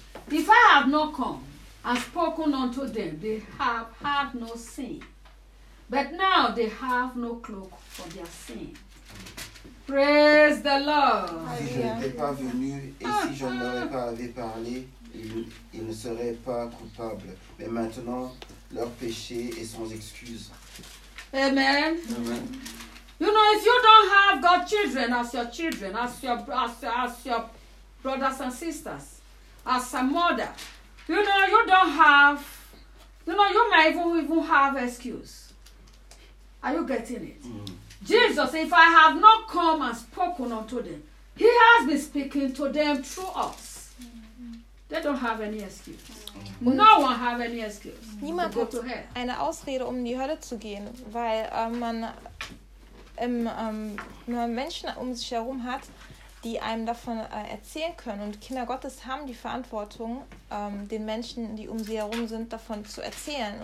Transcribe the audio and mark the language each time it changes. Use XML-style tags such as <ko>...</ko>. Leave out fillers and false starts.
<en>If I have not come and spoken unto them, they have had no sin. But now they have no cloak for their sin. Praise the Lord.</en> <fr>Si je n'étais pas venu et si je n'aurais pas parlé, ils ne seraient pas coupables. Mais maintenant, leur péché est sans excuse.</fr> <en>Amen. Amen. You know, if you don't have God's children, as your brothers and sisters, as a mother, you know, you don't have, you know, you might even have excuse. Are you getting it? Mm. Jesus, if I have not come and spoken unto them, he has been speaking to them through us. They don't have any excuse. No one have any excuse.</en> <de>Niemand</de> <en>to go to hell.</en> <de>Eine Ausrede, in die Hölle zu gehen, weil man nur Menschen um sich herum hat, die einem davon erzählen können. Und Kinder Gottes haben die Verantwortung, den Menschen, die um sie herum sind, davon zu erzählen.</de>